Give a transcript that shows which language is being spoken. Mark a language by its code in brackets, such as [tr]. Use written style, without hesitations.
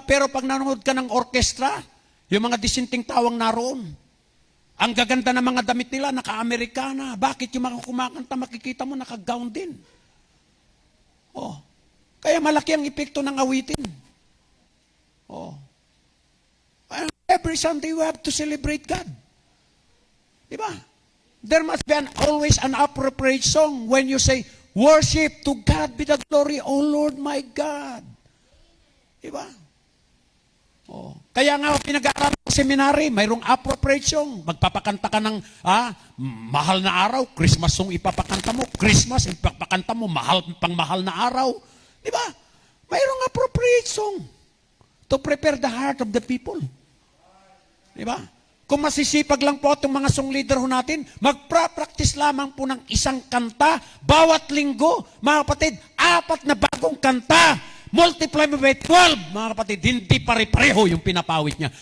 [tl] Pero pag nanonood ka ng orkestra, yung mga disinting tawang naroon, ang gaganda ng mga damit nila, naka-Amerikana. Bakit yung mga kumakanta, makikita mo, naka-gown din. Oh. Kaya malaki ang epekto ng awitin. Oh. [en] Every Sunday we have to celebrate God. [tl] Diba? [en] There must be always an appropriate song when you say, worship to God be the glory, O Lord my God. [tl] Diba? Oh. Kaya nga pinag-aaral ng seminary, mayroong [en] appropriate song. [tl] Magpapakanta ka ng mahal na araw, Christmas song ipapakanta mo, Christmas ipapakanta mo, pang mahal na araw. Diba? [en] Mayroong appropriate song to prepare the heart of the people. [tl] Diba? Kung masisipag lang po itong mga song leader ho natin, magpa-practice lamang po ng isang kanta, bawat linggo, mga kapatid, 4 na bagong kanta, multiply mo by 12, mga kapatid, hindi pare-pareho yung pinapawit niya.